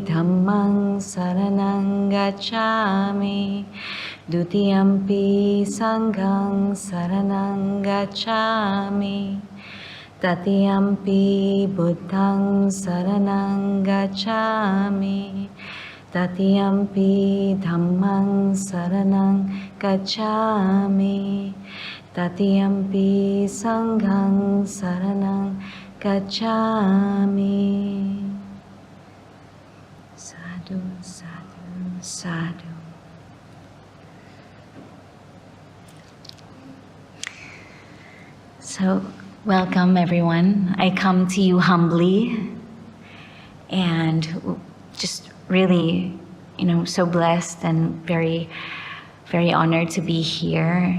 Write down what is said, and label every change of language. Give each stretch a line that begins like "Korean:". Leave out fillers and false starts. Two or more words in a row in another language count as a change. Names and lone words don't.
Pali: Dhammang saranang gacchami, Dutiyampi Sanghang saranang gacchami, Tatiyampi Buddhang saranang gacchami, Tatiyampi Dhammang saranang gacchami, Tatiyampi Sanghang saranang gacchami. Sadhu, sadhu, sadhu.
English: So, welcome everyone. I come to you humbly and just really, so blessed and very, very honored to be here.